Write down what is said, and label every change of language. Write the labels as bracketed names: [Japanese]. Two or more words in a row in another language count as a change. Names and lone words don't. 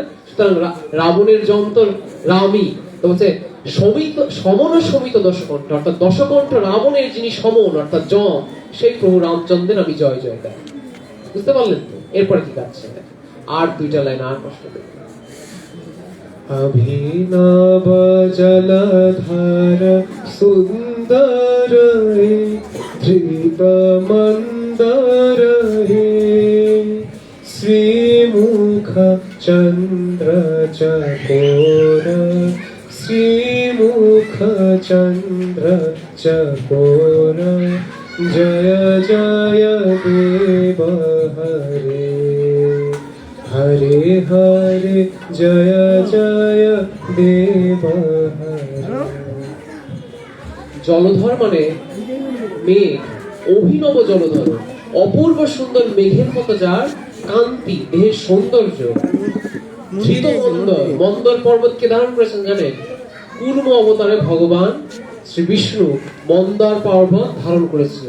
[Bangla] সুতরাং রাবণের জম তো রামই, তো বলছে সমন সমিত দশকণ্ঠ অর্থাৎ দশকণ্ঠ রাবণের যিনি সমন অর্থাৎ জম, সেই প্রভু রামচন্দ্রের আমি জয় জয় গাই। বুঝতে পারলেন তো? এরপরে কি গাচ্ছে আর দুইটা লাইন আর কষ্ট করে। [Sanskrit] अभिनव जलधर सुंदर हे धृत मंदर हे श्रीमुख चंद्र चकोर श्रीमुख चंद्र चकोर जय जय देव हरे हरे हरे जय जय देव हरे। [Bangla] জলধর মানে মেঘ, অভিনব জলধর, অপূর্ব সুন্দর মেঘের মতো যার কান্তি, দেহের সৌন্দর্য। ধৃত মন্দর, মন্দর পর্বতকে ধারণ করেছেন জানেন? কুর্ম অবতারে ভগবান শ্রী বিষ্ণু মন্দর পর্বত ধারণ করেছিলেন।